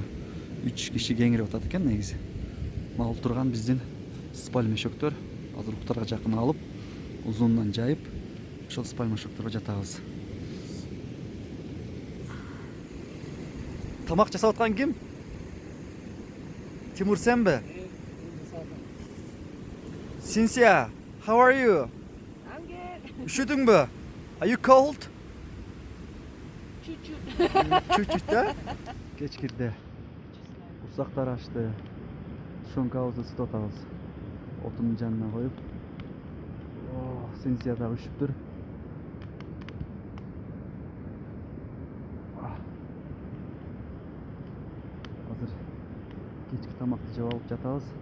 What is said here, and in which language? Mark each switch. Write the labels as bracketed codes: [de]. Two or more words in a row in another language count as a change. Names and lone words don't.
[ky] 3 киши кеңирип атат экен негизи. Мына турган биздин спальный мешоктор. Азыр уктарга жакын алып, узундан жайып, ошол спальный мешокторго жатабыз. Тамак жасап аткан ким? Тимур сенби? [en] Cynthia, how are you? I'm good. [ky] Üşüdüңбү? [en] Are you cold? [ru] Чуть-чуть. Чуть-чуть [ky] да? Кеч кирди. Урсактар ачты. Шонкабызды ысытып атабыз. Отунун жанына коюп. Cynthia дагы üşүптүр. Азыр кечки тамакты жеп алып жатабыз.